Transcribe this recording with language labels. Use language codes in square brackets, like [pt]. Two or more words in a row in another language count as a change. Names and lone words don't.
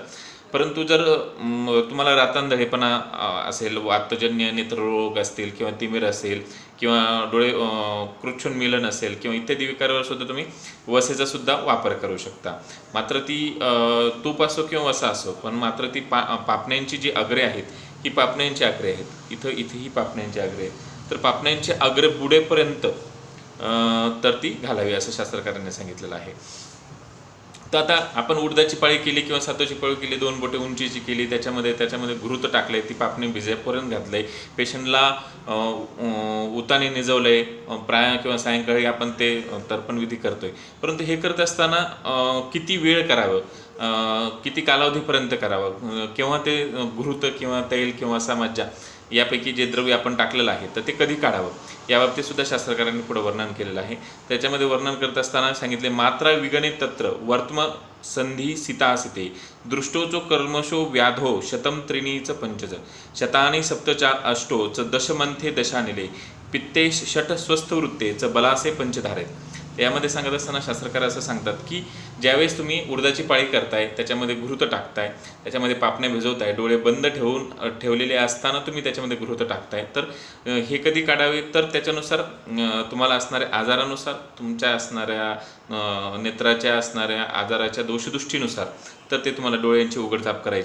[mr] परंतु जर तुम्हाला रातंधळेपणा असेल, वातजन्य नेत्ररोग असतील किंवा तिमिर असेल किंवा डोळे कृच्छुन्मीलन असेल किंवा इत्यादी विकारावर सुद्धा तुम्ही वसेचा सुद्धा वापर करू शकता. मात्र ती तूप असो किंवा वसा असो, पण मात्र ती पापण्यांची जी अग्रे आहेत ही पापण्यांची अग्रे आहेत. इथेही पापण्यांची अग्रे आहेत. तर पापण्यांचे अग्रे बुडेपर्यंत तर ती घालावी असं शास्त्रकारांनी सांगितलेलं आहे. तर आता आपण उडदाची पाळी केली किंवा सातूची पाळी केली, 2 बोटे उंचीची केली, त्याच्यामध्ये घृत टाकले, ती पापणी भिजेपर्यंत घातले, पेशंटला उताने निजवले, प्राय किंवा सायंकाळी आपण ते तर्पणविधी करतोय. परंतु हे करत असताना किती वेळ करावं, किती कालावधीपर्यंत करावं, केव्हा ते घृत किंवा तैल किंवा मज्जा यापैकी जे द्रव्य आपण टाकलेलं आहे तर ते कधी काढावं याबाबतीत सुद्धा शास्त्रकारांनी पुढे वर्णन केलेलं आहे. त्याच्यामध्ये वर्णन करत असताना सांगितले [sa] मात्रा विगणित तत्र वर्तम संधी सीतासिते दृष्टोचो कर्मशो व्याधो शतम त्रिणीच पंचज शतानी सप्तचा अष्टो च दशमंथे दशानिले पित्तेश षट स्वस्थ वृत्ते च बलासे पंचधारे. [mr] यामध्ये सांगत असताना शास्त्रकार असं सांगतात की ज्यावेळेस तुम्ही उडदाची पाळी करताय, त्याच्यामध्ये घृत टाकताय, त्याच्यामध्ये पापण्या भिजवताय, डोळे बंद ठेवलेले असताना तुम्ही त्याच्यामध्ये घृत टाकताय, तर हे कधी काढावे तर त्याच्यानुसार तुम्हाला असणाऱ्या आजारानुसार, तुमच्या असणाऱ्या नेत्राच्या असणाऱ्या आजाराच्या दोषदृष्टीनुसार तर ते तुम्हाला डोळ्यांची उघडझाप करायची.